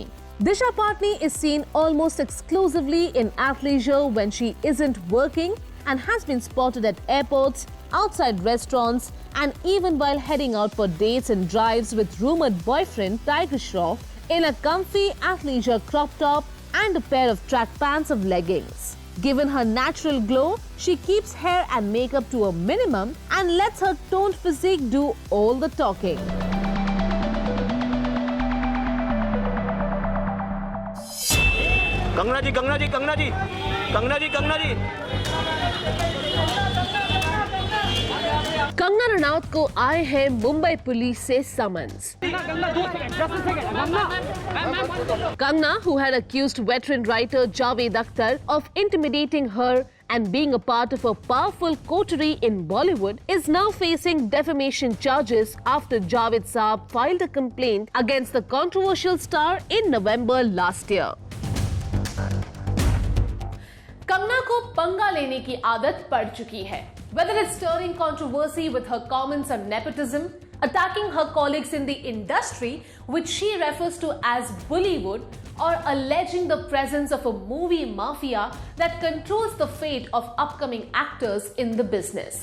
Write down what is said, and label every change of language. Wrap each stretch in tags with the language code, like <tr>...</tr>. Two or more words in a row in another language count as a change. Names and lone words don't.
<en>Disha Patni is seen almost exclusively in athleisure when she isn't working and has been spotted at airports, outside restaurants, and even while heading out for dates and drives with rumored boyfriend Tiger Shroff in a comfy athleisure crop top and a pair of track pants of leggings. Given her natural glow, she keeps hair and makeup to a minimum and lets her toned physique do all the talking.</en> <hi>कंगना जी कंगना जी कंगना जी कंगना जी कंगना जी कंगना रनौत को आए हैं मुंबई पुलिस से समन्स।</hi> <en>Kangna, who had accused veteran writer Javed Akhtar of intimidating her and being a part of a powerful coterie in Bollywood, is now facing defamation charges after Javed Saab filed a complaint against the controversial star in November last year.</en> <hi>कंगना को पंगा लेने की आदत पड़ चुकी है.</hi> <en>Whether it's stirring controversy with her comments on nepotism, attacking her colleagues in the industry, which she refers to as Bollywood, or alleging the presence of a movie mafia that controls the fate of upcoming actors in the business.</en>